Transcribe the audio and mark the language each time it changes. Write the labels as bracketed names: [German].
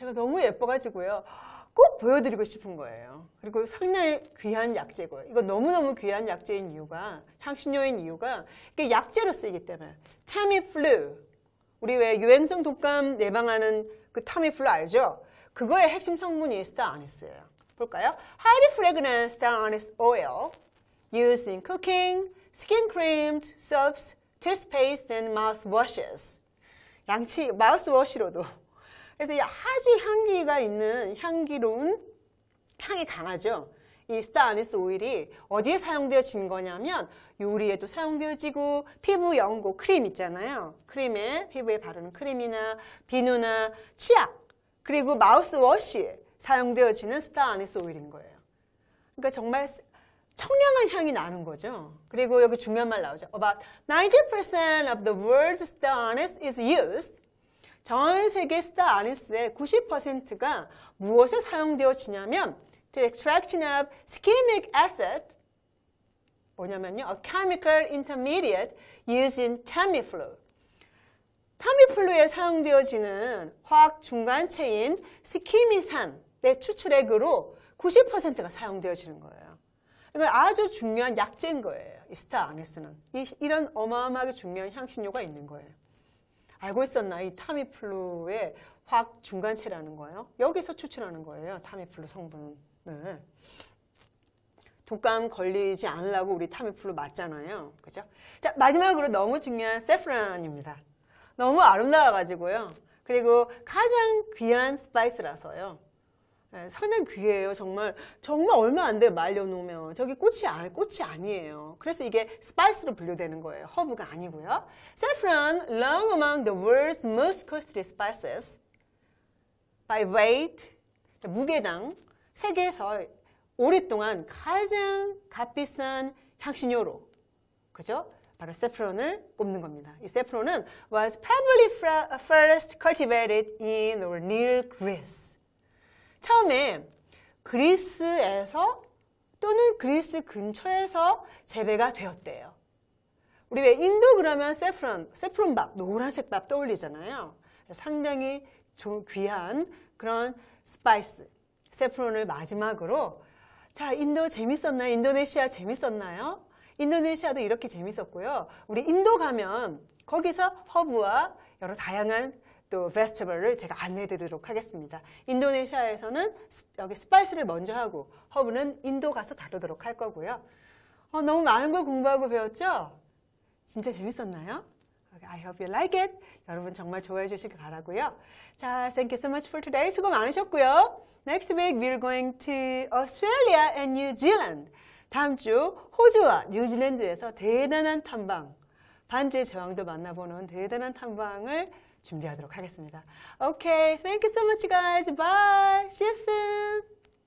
[Korean] 제가 너무 예뻐가지고요. 꼭 보여드리고 싶은 거예요. 그리고 상당히 귀한 약재고요. 이거 너무너무 귀한 약재인 이유가, 향신료인 이유가 이게 약재로 쓰이기 때문에. 타미플루. 우리 왜 유행성 독감 예방하는 그 타미플루 알죠? 그거의 핵심 성분이 스타 아니스예요. 볼까요? [English] Highly fragrant star anise oil used in cooking, skin creams, soaps, toothpaste, and mouthwashes. [Korean] 마우스워시로도. 그래서 아주 향기가 있는 향기로운 향이 강하죠. 이 스타 아니스 오일이 어디에 사용되어진 거냐면 요리에도 사용되어지고 피부 연고 크림 있잖아요. 피부에 바르는 크림이나 비누나 치약 그리고 마우스워시에 사용되어지는 스타 아니스 오일인 거예요. 그러니까 정말 청량한 향이 나는 거죠. 그리고 여기 중요한 말 나오죠. [English] About 90% of the world's star anise is used. [Korean] 전 세계 스타 아니스의 90%가 무엇에 사용되어지냐면 [English] to extraction of skimic acid, [Korean] 뭐냐면요, [English] a chemical intermediate used in Tamiflu. [Korean] 타미플루에 사용되어지는 화학 중간체인 스키미산의 추출액으로 90%가 사용되어지는 거예요. 이건 아주 중요한 약재인 거예요. 이 스타 아네스는. 이런 어마어마하게 중요한 향신료가 있는 거예요. 알고 있었나? 이 타미플루의 화학 중간체라는 거예요. 여기서 추출하는 거예요. 타미플루 성분을. 독감 걸리지 않으려고 우리 타미플루 맞잖아요. 그죠? 자, 마지막으로 너무 중요한 세프론입니다. 너무 아름다워가지고요. 그리고 가장 귀한 스파이스라서요. 상당히 귀해요. 정말 얼마 안 돼요. 말려놓으면. 저기 꽃이 아니에요. 그래서 이게 스파이스로 분류되는 거예요. 허브가 아니고요. [English] Saffron, long among the world's most costly spices by weight, [Korean] 무게당 세계에서 오랫동안 가장 값비싼 향신료로, 그죠? 바로 세프론을 꼽는 겁니다. 이 세프론은 [English] was probably first cultivated in or near Greece. [Korean] 처음에 그리스에서 또는 그리스 근처에서 재배가 되었대요. 우리 왜 인도 그러면 세프론밥, 노란색 밥 떠올리잖아요. 상당히 귀한 그런 스파이스, 세프론을 마지막으로. 자, 인도 재밌었나요? 인도네시아 재밌었나요? 인도네시아도 이렇게 재밌었고요. 우리 인도 가면 거기서 허브와 여러 다양한 또 베스티벌을 제가 안내해 드리도록 하겠습니다. 인도네시아에서는 여기 스파이스를 먼저 하고 허브는 인도 가서 다루도록 할 거고요. 너무 많은 걸 공부하고 배웠죠? 진짜 재밌었나요? [English] I hope you like it. [Korean] 여러분 정말 좋아해 주시길 바라고요. 자, [English] thank you so much for today. [Korean] 수고 많으셨고요. [English] Next week we're going to Australia and New Zealand. [Korean] 다음 주 호주와 뉴질랜드에서 대단한 탐방, 반지의 제왕도 만나보는 대단한 탐방을 준비하도록 하겠습니다. [English] Okay, thank you so much guys. Bye. See you soon.